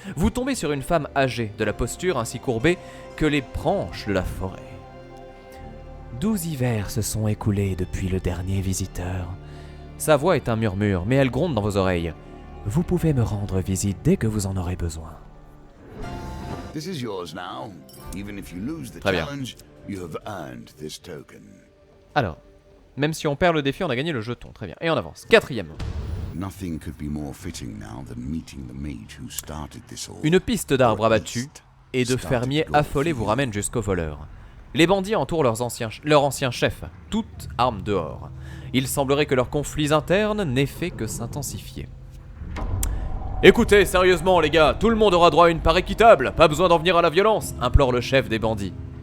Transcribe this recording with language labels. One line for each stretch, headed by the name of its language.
French: Vous tombez sur une femme âgée, de la posture ainsi courbée que les branches de la forêt. 12 hivers se sont écoulés depuis le dernier visiteur. Sa voix est un murmure, mais elle gronde dans vos oreilles. Vous pouvez me rendre visite dès que vous en aurez besoin.
English: This is yours now. Even if you lose the
French: Très bien.
English: challenge, you have earned this token.
French: Alors, même si on perd le défi, on a gagné le jeton. Très bien. Et on avance. 4e.
English: Nothing could be more fitting now than meeting the mage who started this all.
French: Une piste d'arbres abattus et de fermiers affolés vous ramène jusqu'aux voleurs. Les bandits entourent leur ancien chef, toutes armes dehors. Il semblerait que leurs conflits internes n'aient fait que s'intensifier. Écoutez, sérieusement les gars, tout le monde aura droit à une part équitable, pas besoin d'en venir à la violence, implore le chef des bandits.